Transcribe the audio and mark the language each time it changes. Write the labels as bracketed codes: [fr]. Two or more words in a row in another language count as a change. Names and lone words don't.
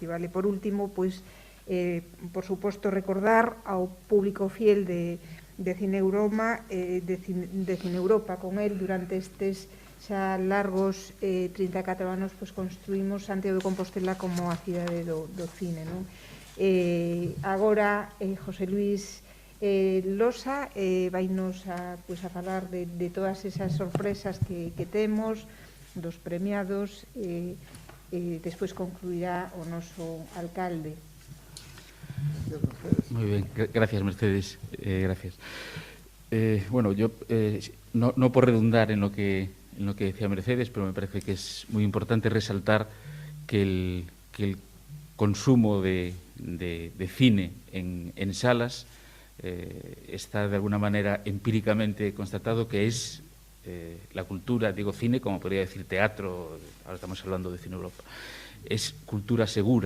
[gl] E, por último, pois, por suposto, recordar ao público fiel de Cine Europa, con el durante estes xa largos 34 anos, pois, construímos Santiago de Compostela como a cidade do cine, non? Agora, José Luis Losa vainos a falar de todas esas sorpresas que temos, dos premiados, e despois concluirá o noso alcalde. [es] Muy bien, gracias Mercedes, gracias. Bueno, yo no por redundar en lo que decía Mercedes, pero me parece que es muy importante resaltar que el consumo de cine en salas está de alguna manera empíricamente constatado que es la cultura, digo cine como podría decir teatro, ahora estamos hablando de Cine Europa, es cultura segura.